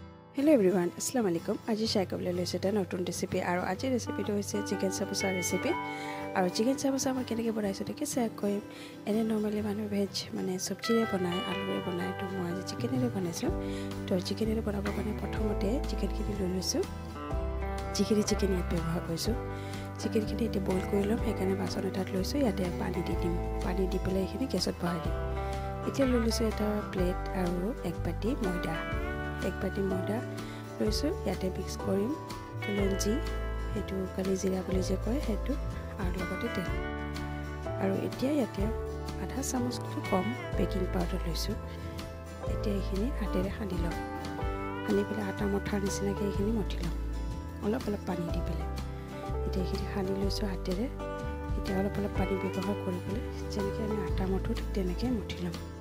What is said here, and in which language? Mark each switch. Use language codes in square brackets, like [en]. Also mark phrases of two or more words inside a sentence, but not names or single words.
[en] Hello everyone, [ar] Assalamu alaikum. [as] আজি share কাবলে লৈছে তা নতুন recipe আৰু আজি recipe টো হৈছে [en] chicken samosa recipe [as] আৰু [en] chicken samosa [as] মা কেনেকে বনাইছু টেকে share কৈম. এনে normally মানু veg মানে সব্জি ৰে বনাই আলু ৰে বনাই টো মই আজি chicken ৰে বনাইছু. টো chicken ৰে বনাবো কানে প্ৰথমতে chicken কিনি লৈছু. Chicken য়াত ব্যৱহাৰ কৈছু। Chicken কিনি এটে boil কৰিলোম একানে বাচন এটাত লৈছু য়াতে পানী দি দিম. পানী দি পেলে একিনি গাছোত বহাই দিম। এতিয়া লৈছু এটা plate আৰু এক বাটি ময়দা. এক বাটি ময়দা লৈছো ইয়াতে মিক্স কৰিম কলঞ্জি এটো কালি জিৰা বুলি যে কয় হেতু আৰু লগতে তেল আৰু এতিয়া ইয়াতে আধা চামুচকৈ কম [en] baking powder [as] লৈছো এতিয়া এইখিনি হাতেৰে সানি লম সানি পেলাই আটা মঠাৰ নিচিনাকৈ এইখিনি মঠি লম অলপ পানী দি পেলাই এতিয়া এইখিনি সানি লৈছো হাতেৰে এতিয়া অলপ পানী ব্যৱহাৰ কৰি পেলাই যেনেকৈ আমি আটা মঠো তেনেকৈ মঠি লম